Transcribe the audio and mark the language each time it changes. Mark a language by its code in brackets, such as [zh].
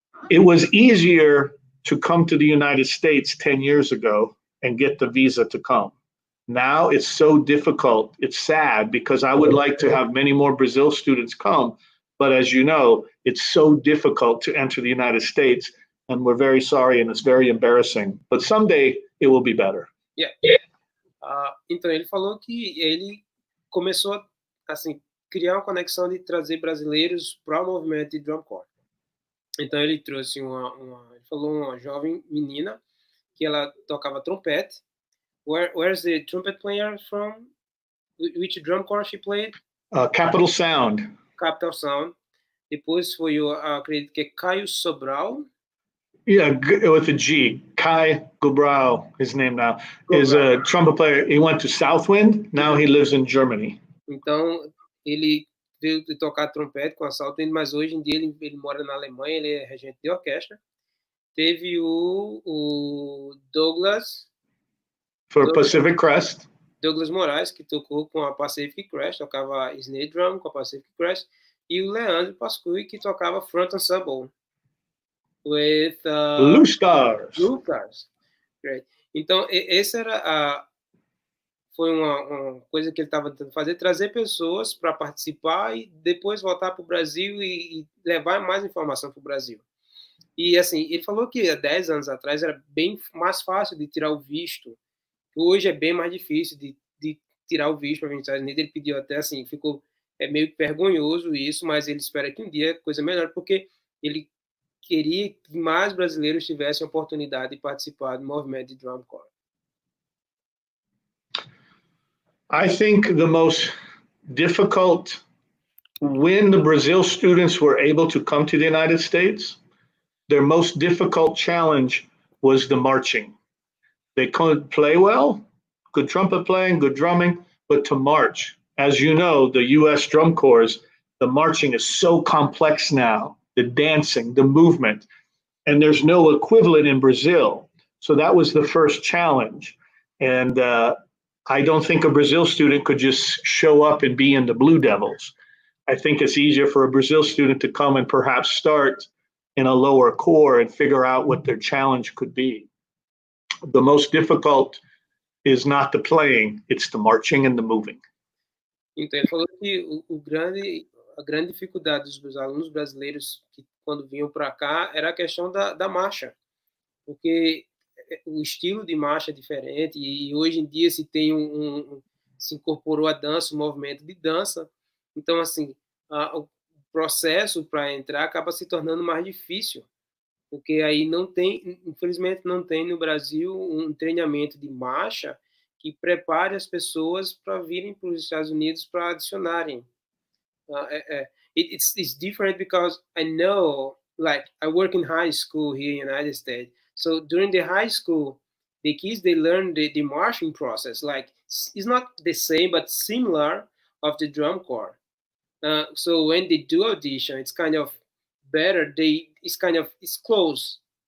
[en] It was easier to come to the United States 10 years ago and get the visa to come. Now it's so difficult. It's sad because I would like to have many more Brazil students come, but as you know, it's so difficult to enter the United States, and we're very sorry, and it's very embarrassing. But someday it will be better. Yeah. [pt] Então ele falou que ele começou assim criar uma conexão de trazer brasileiros para o movimento de drum corps. Então ele trouxe ele falou uma jovem menina que ela tocava trompete. [en] Where's the trumpet player from? Which drum corps she played? Capital Sound. Capital Sound. [pt] Depois foi acredito que é Caio Sobral. [en] Yeah, with a G. Kai Gubrau, his name now, is a trumpet player. He went to Southwind. Now he lives in Germany. [pt] Então, ele veio tocar trompete com a Southwind, mas hoje em dia ele mora na Alemanha, ele é regente de orquestra. Teve o Douglas... [en] Pacific Crest. [pt] Douglas Moraes, que tocou com a Pacific Crest, tocava snare drum com a Pacific Crest. E o Leandro Pasqui, que tocava front ensemble. [en] With Blue Stars. Blue Stars. Great. [pt] Então, esse foi uma coisa que ele estava tentando fazer, trazer pessoas para participar e depois voltar para o Brasil e levar mais informação para o Brasil. E, assim, ele falou que há 10 anos atrás era bem mais fácil de tirar o visto. Hoje é bem mais difícil de tirar o visto para vir nos Estados Unidos. Ele pediu até, assim, ficou meio vergonhoso isso, mas ele espera que um dia a coisa melhore, porque ele queria que mais brasileiros tivessem a oportunidade de participar do movimento de drum corps. [en] I think the most difficult, when the Brazil students were able to come to the United States, their most difficult challenge was the marching. They could play well, good trumpet playing, good drumming, but to march, as you know, the U.S. drum corps, the marching is so complex now, the dancing, the movement, and there's no equivalent in Brazil. So that was the first challenge. And I don't think a Brazil student could just show up and be in the Blue Devils. I think it's easier for a Brazil student to come and perhaps start in a lower corps and figure out what their challenge could be. The most difficult is not the playing, it's the marching and the moving. [pt] Então, ele falou que a grande dificuldade dos alunos brasileiros que, quando vinham para cá, era a questão da marcha, porque o estilo de marcha é diferente e hoje em dia se tem se incorporou a dança, o movimento de dança. Então, assim, o processo para entrar acaba se tornando mais difícil, porque aí não tem, infelizmente, não tem no Brasil um treinamento de marcha que prepare as pessoas para virem para os Estados Unidos para adicionarem. [en] It's different because I know, like, I work in high school here in the United States. So during the high school, the kids, they learn the marching process. Like, it's not the same, but similar of the drum corps. So when they do audition, it's kind of better. It's close.